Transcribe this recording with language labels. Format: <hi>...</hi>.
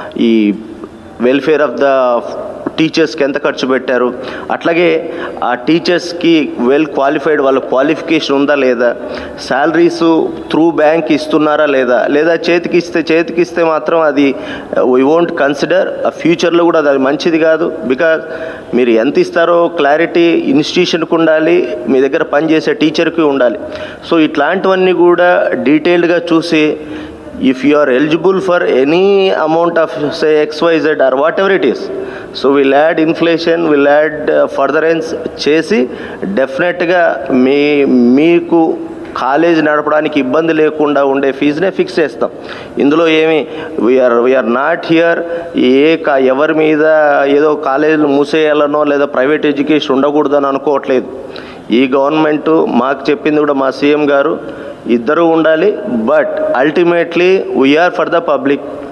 <te>ఈ welfare of the టీచర్స్కి ఎంత ఖర్చు పెట్టారు, అట్లాగే ఆ టీచర్స్కి వెల్ క్వాలిఫైడ్ వాళ్ళ క్వాలిఫికేషన్ ఉందా లేదా, శాలరీస్ త్రూ బ్యాంక్ ఇస్తున్నారా లేదా చేతికిస్తే మాత్రం అది</te> <en>We won't consider.</en> <te>ఫ్యూచర్లో కూడా అది మంచిది కాదు. బికాజ్ మీరు ఎంత ఇస్తారో క్లారిటీ ఇన్స్టిట్యూషన్కి ఉండాలి, మీ దగ్గర పనిచేసే టీచర్కి ఉండాలి. సో ఇట్లాంటివన్నీ కూడా డీటెయిల్డ్గా చూసి,</te> <en>if you are eligible for any amount of say XYZ or whatever it is, so we'll add inflation, we'll add furtherance</en> <te>చేసి డెఫినెట్గా మీకు కాలేజ్ నడపడానికి ఇబ్బంది లేకుండా ఉండే ఫీజునే ఫిక్స్ చేస్తాం. ఇందులో ఏమి</te> <en>we are not here</en> <te>ఎవరి మీద ఏదో కాలేజీలు మూసేయాలనో లేదా ప్రైవేట్ ఎడ్యుకేషన్ ఉండకూడదని అనుకోవట్లేదు. ఈ గవర్నమెంటు మాకు చెప్పింది కూడా మా సీఎం గారు, ఇద్దరు ఉండాలి, but ultimately</te> <en>We are for the public.</en>